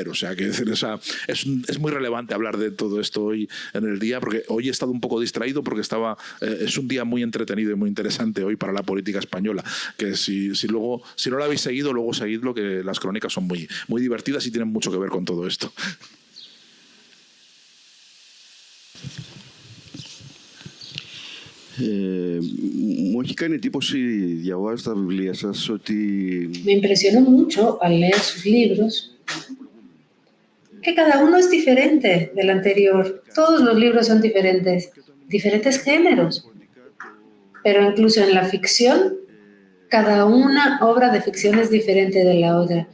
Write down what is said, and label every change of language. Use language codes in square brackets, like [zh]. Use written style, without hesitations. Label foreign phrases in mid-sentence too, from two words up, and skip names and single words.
[es] O sea, es muy relevante hablar de todo esto hoy en el día, porque hoy he estado un poco distraído porque es un día muy entretenido y muy interesante hoy para la política española. Que si no lo habéis seguido, luego seguidlo, que las crónicas son muy, muy divertidas y tienen mucho que ver con todo esto. [el] Μου έχει κάνει εντύπωση διαβάζοντας τα βιβλία σας ότι... [es] Me impresionó mucho al leer sus libros que cada uno es diferente del anterior. Todos los libros son diferentes géneros. Pero incluso en la ficción, cada una obra de ficción es diferente de la otra.